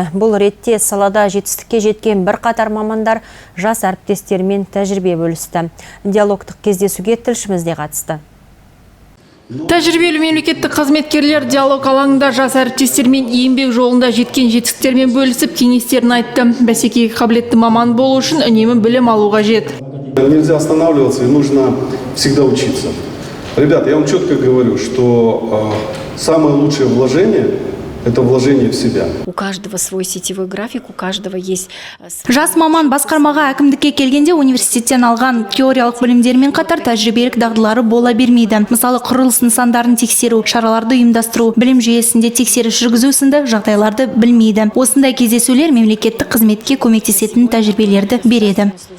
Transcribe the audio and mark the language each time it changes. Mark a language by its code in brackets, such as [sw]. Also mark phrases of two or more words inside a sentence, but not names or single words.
[kk] Бұл ретте салада жетістікке жеткен бірқатар мамандар жас әріптестермен тәжірибе бөлісті. Диалогтық кездесуге тілшіміз де қатысты. Тәжірибелі мемлекеттік қызметкерлер диалог алаңында жас әріптестермен еңбек жолында жеткен жетістіктермен бөлісіп кеңестерін айтты. Бәсекеге қабілетті маман болу үшін үнемі білім алу қажет. [ru] Нельзя останавливаться, и нужно всегда учиться. Ребята, я вам четко говорю, что самое лучшее вложение – это вложение в себя. У каждого свой сетевой график, у каждого есть... [kk] Жас маман басқармаға әкімдікке келгенде университеттен алған теориялық білімдермен қатар тәжірибелік дағдылары бола бермейді. Мысалы, құрылыс нысандарын тексеру, шараларды ұйымдастыру, білім жүйесінде тексеріс жүргізу сынды жағдайларды білмейді. Осындай кездесулер мемлекеттік қызметке көмектесетін тәжірибелерді береді.